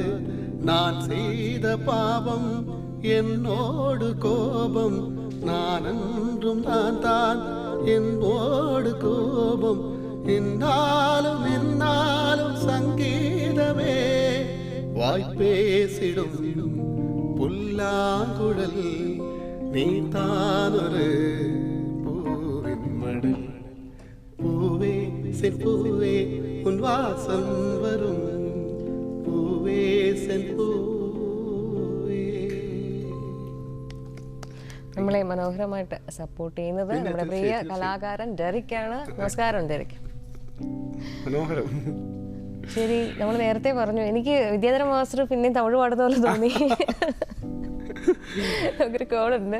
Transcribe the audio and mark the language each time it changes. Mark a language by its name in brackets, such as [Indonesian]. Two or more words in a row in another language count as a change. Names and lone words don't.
[Tamil] நான் செய்த பாவம் என்னோடு கோபம் நான் என்றும் நான் தான் என்னோடு கோபம் என்னாலும் என்னாலும் சங்கீதமே வாய்ப்பேசிடும் புல்லாங்குழல் நீதானொரு பூவின் மடல். பூவே செம்பூவே உன் வாசம் வரும் பூவே செம்பூவே. [Malayalam] നമ്മളെ മനോഹരമായിട്ട് സപ്പോർട്ട് ചെയ്യുന്നത് നമ്മുടെ പ്രിയ കലാകാരൻ ഡെറിക്കാണ്. നമസ്കാരം ഡെറിക്. മനോഹരം. ശരി, നമ്മൾ നേരത്തെ പറഞ്ഞു, എനിക്ക് വിദ്യാധര മാസ്റ്റർ പിന്നെയും തമിഴ് പാടുന്ന പോലെ തോന്നി. നമുക്കൊരു കോളുണ്ട്.